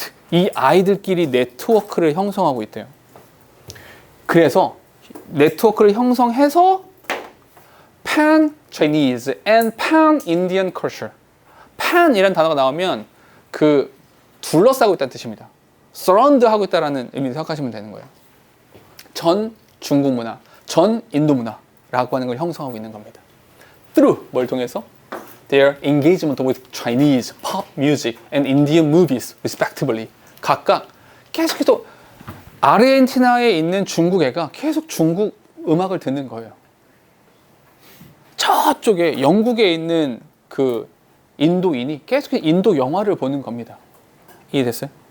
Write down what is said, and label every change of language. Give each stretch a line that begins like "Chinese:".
Korean: 이 아이들끼리 네트워크를 형성하고 있대요. 그래서 네트워크를 형성해서
English: Pan-Chinese and Pan-Indian culture.
Korean: Pan이라는 단어가 나오면 그 둘러싸고 있다는 뜻입니다. surround 하고 있다는 의미로 생각하시면 되는 거예요. 전 중국 문화, 전 인도 문화라고 하는 걸 형성하고 있는 겁니다. Through 뭘 통해서?
English: Their engagement with Chinese pop music and Indian movies, respectively.
Korean: 각각 계속해서 아르헨티나에 있는 중국 애가 계속 중국 음악을 듣는 거예요. 저쪽에 영국에 있는 그 인도인이 계속 인도 영화를 보는 겁니다. 이해됐어요?